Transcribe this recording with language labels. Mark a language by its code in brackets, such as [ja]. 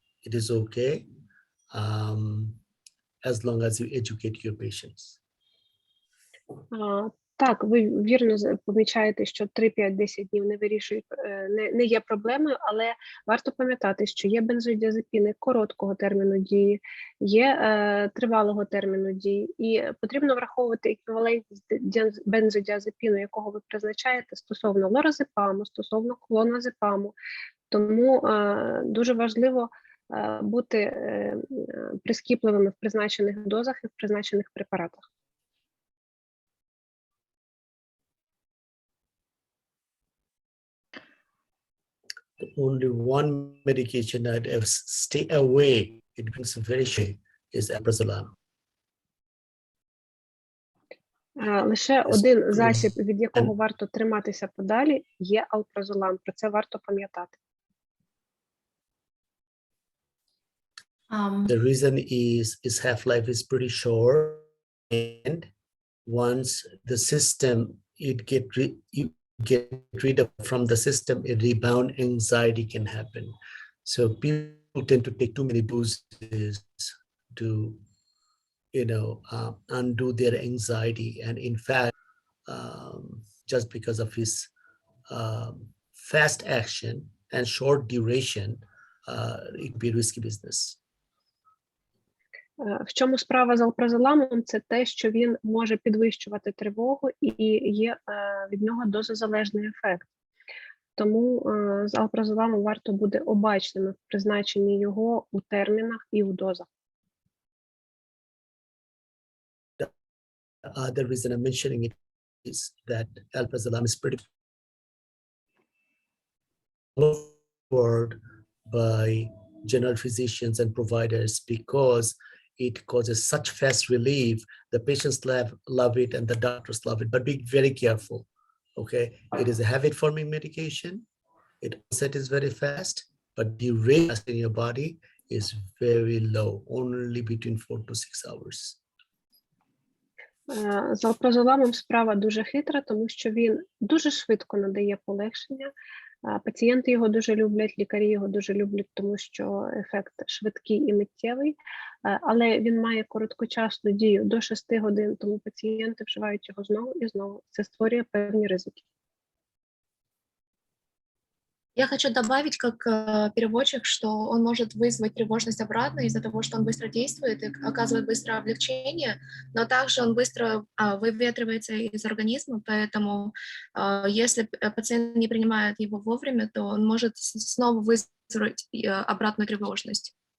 [en] It is okay, as long as you educate your patients. [uk] Так, ви вірно помічаєте, що 3-5-10 днів не вирішують, не є проблемою, але варто пам'ятати, що є бензодіазепіни короткого терміну дії, є тривалого терміну дії, і потрібно враховувати еквівалентність бензодіазепіну, якого ви призначаєте, стосовно лоразепаму, стосовно клоназепаму. Тому дуже важливо бути прискіпливими в призначених дозах і в призначених препаратах. [en] Only one medication I'd stay away, it brings very shame, is alprazolam. [uk] Лише один засіб, від якого варто триматися подалі, є алпразолам. Про це варто пам'ятати. [en] The reason is half-life is pretty short, and once the system, you get rid of from the system, a rebound anxiety can happen. So people tend to take too many boosters to, you know, undo their anxiety. And in fact, just because of his fast action and short duration, it could be a risky business. [uk] В чому справа з алпразоламом? Це те, що він може підвищувати тривогу і є від нього дозозалежний ефект. Тому з алпразоламом варто бути обачними в призначенні його у термінах і у дозах. [en] The reason I'm mentioning it is that alprazolam is pretty offered by general physicians and providers because it causes such fast relief. The patients love it and the doctors love it, but be very careful. Okay, it is a habit-forming medication. It onset is very fast, but the duration in your body is very low, only between 4 to 6 hours. [uk] З алпразоламом справа дуже хитра, тому що він дуже швидко надає полегшення, Пацієнти його дуже люблять, лікарі його дуже люблять, тому що ефект швидкий і миттєвий, але він має короткочасну дію до 6 годин, тому пацієнти вживають його знову і знову. Це створює певні ризики. [ru] Я хочу добавить, как переводчик, что он может вызвать тревожность обратно из-за того, что он быстро действует и оказывает быстрое облегчение, но также он быстро выветривается из организма, поэтому если пациент не принимает его вовремя, то он может снова вызвать обратную тревожность.